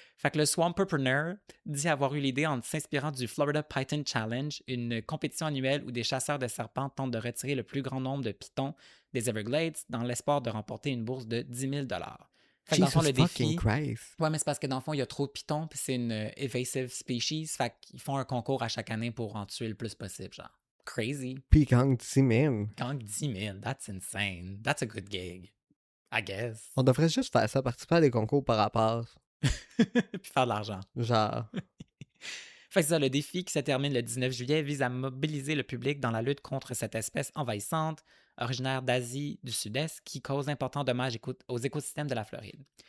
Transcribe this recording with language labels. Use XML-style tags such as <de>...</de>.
<fr>Fait que le swampreneur dit avoir eu l'idée en s'inspirant du Florida Python Challenge, une compétition annuelle où des chasseurs de serpents tentent de retirer le plus grand nombre de pitons des Everglades dans l'espoir de remporter une bourse de 10 000 $. Fait que dans le fond, le défi... Christ. Ouais, mais c'est parce que dans le fond, il y a trop de pitons, puis c'est une evasive species. Fait qu'ils font un concours à chaque année pour en tuer le plus possible, genre. Crazy. Puis il gagne 10 000.</fr> <en>Gang 10 000, that's insane. That's a good gig. I guess.</en> <fr>On devrait juste faire ça, participer à des concours par rapport. Puis faire de l'argent. Genre. Fait que ça, le défi qui se termine le 19 juillet vise à mobiliser le public dans la lutte contre cette espèce envahissante, originaire d'Asie du Sud-Est, qui cause d'importants dommages aux écosystèmes de la Floride.</fr>